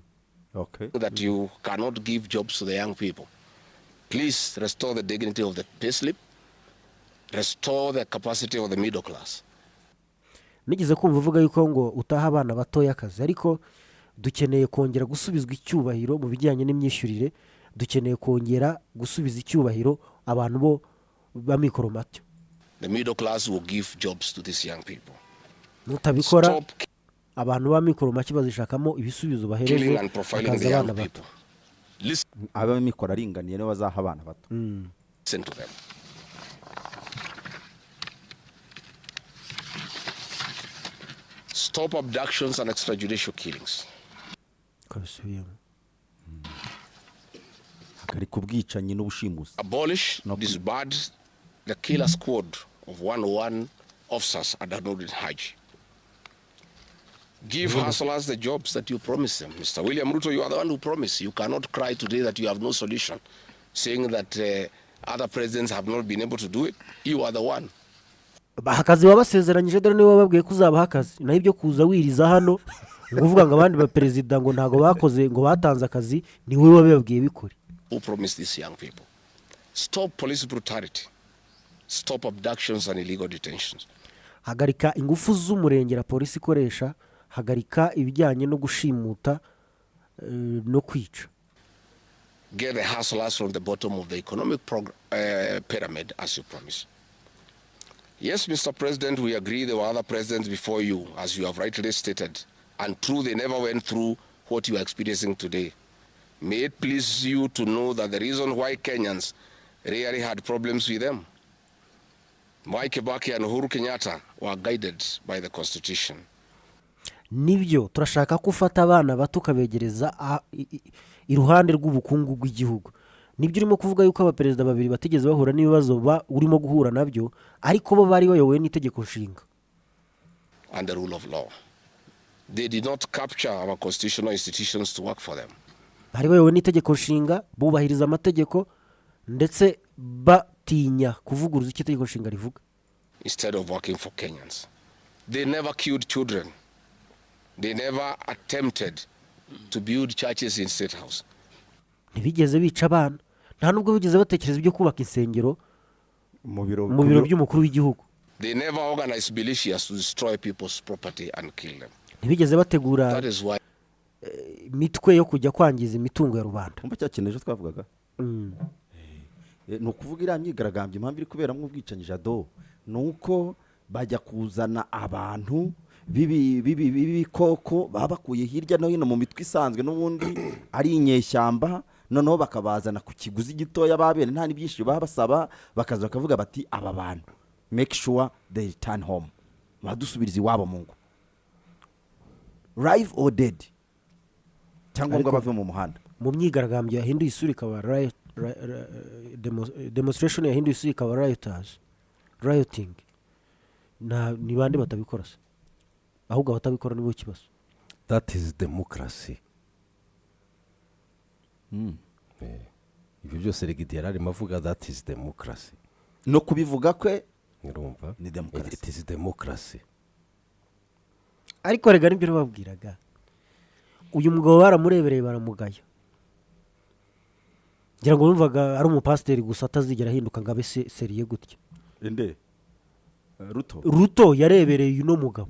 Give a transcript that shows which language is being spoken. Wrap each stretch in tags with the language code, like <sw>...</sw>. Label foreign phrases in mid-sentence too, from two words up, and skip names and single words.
<rw>izitekano</rw> <en>okay that you cannot give jobs to the young people. Please restore the dignity of the payslip. Restore the capacity of the middle class.</en> <rw>nigeze kumva uvuga yuko ngo utaha abana batoya akazi ariko dukeneye kongera gusubizwa icyubahiro mu bijyanye n'imyishyurire dukeneye kongera gusubiza icyubahiro abantu bo b'amikoro mato</rw> <en>The middle class will give jobs to these young people.</en> <rw>nutabikora</rw> <en>Stop</en> <rw>abantu b'amikoro make bazishakamo ibisubizo</rw> <en>killing</en> <rw>bahereje</rw> <en>and profiling the</en> <rw>bakaza</rw> <en>young</en> <rw>abana bato</rw> <en>people. Listen</en> <rw>abamikoro aringaniye nibo bazaha abana bato</rw> <en>to them. Stop abductions and extrajudicial killings.</en> <rw>kabisubiyemo hagarika ubwicanyi n'ubushimusi</rw> <en>Abolish, No. disband the killer squad of 101 officers at Danudin Haji. Give hustlers the jobs that you promised them. Mr. William Ruto, you are the one who promised. You cannot cry today that you have no solution, saying that other presidents have not been able to do it. You are the one.</en> <rw>akazi wabasezeranyije dore niba babwiye ko uzabaha akazi naho ibyo kuza wiriza hano ngo uvuga ngo abandi baperezida ngo ntabwo bakoze ngo batanze akazi ni wowe wabibabwiye bikore</rw> <en>Who promised these young people? Stop police brutality. Stop abductions and illegal detentions.</en> <rw>hagarika ingufu z'umurengera polisi ikoresha hagarika ibijyanye no gushimuta no kwica</rw> <en>Get the hustlers from the bottom of the economic pyramid as you promised. Yes, Mr. President, we agree there were other presidents before you, as you have rightly stated, and true, they never went through what you are experiencing today. May it please you to know that the reason why Kenyans really had problems with them, Mwai Kibaki and Uhuru Kenyatta were guided by the Constitution.</en> <rw>nibyo turashaka ko ufata abana bato ukabegereza iruhande rw'ubukungu bw'igihugu nibyo urimo kuvuga yuko abaperezida babiri batigeze bahura n'ibibazo urimo guhura nabyo ariko bo bari bayobowe n'itegeko nshinga</rw> <en>And the rule of law. They did not capture our constitutional institutions to work for them.</en> <rw>bari bayobowe n'itegeko nshinga bubahiriza amategeko ndetse batinya kuvuguruza icyo itegeko nshinga rivuga</rw> <en>Instead of working for Kenyans. They never killed children. They never attempted to build churches in State House.</en> <rw>ntibigeze bica abana nta nubwo bigeze batekereza ibyo kubaka insengero mu biro mu biro by'umukuru w'igihugu</rw> <en>They never organized militias to destroy people's property and kill them.</en> <rw>ntibigeze bategura</rw> <en>That is why</en> <rw>imitwe yo kujya kwangiza imitungo ya rubanda umva cya kintu ejo twavugaga ni ukuvuga iriya myigaragambyo impamvu iri kuberamo ubwicanyi jado ni uko bajya kuzana abantu b'ibikoko baba bakuye hirya no hino mu mitwe isanzwe n'ubundi ari inyeshyamba noneho bakabazana ku kiguzi gitoya babene nta n'ibyinshi baba basaba bakaza bakavuga bati aba bantu</rw> <en>make sure they return home</en> <rw>badusubiriza iwabo mu ngo</rw> <en>live or dead</en> <rw>cyangwa ngo bave mu muhanda mu myigaragambyo yahinduye isura ikaba demonstration yahinduye isura ikaba rioting ni bande batabikora se ahubwo abatabikora nibo kibazo</rw> <en>that is democracy</en> <rw>ibyo byose regidi yari arimo avuga</rw> <en>that is democracy</en> <rw>no kubivuga kwe urumva ni demokarasi.</rw> <en>it is democracy</en> <rw>ariko rega nibyo babwiraga uyu mugabo baramurebereye baramugaya ngira ngo bumvaga ari umupasiteri gusa atazigera ahinduka ngo abe seriye gutya inde ruto yarebereye uno mugabo</rw>